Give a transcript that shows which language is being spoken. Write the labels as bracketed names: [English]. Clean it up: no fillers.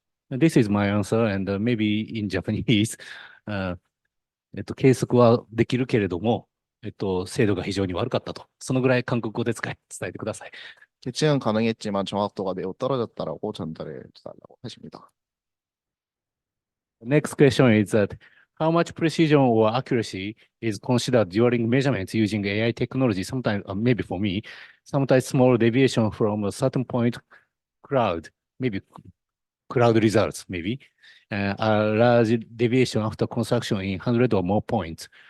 [English] And this is my answer, and maybe in Japanese, [Japanese] 計測はできるけれども、精度が非常に悪かったと。そのぐらい韓国語で伝えてください。 [Korean] 캐치는 가능했지만 정확도가 매우 떨어졌다라고 전달해 달라고 하십니다. [English] Next question is that how much precision or accuracy is considered during measurements using AI technology? Sometimes, maybe for me, sometimes small deviation from a certain point cloud, maybe cloud results, maybe a large deviation after construction in 100 or more points.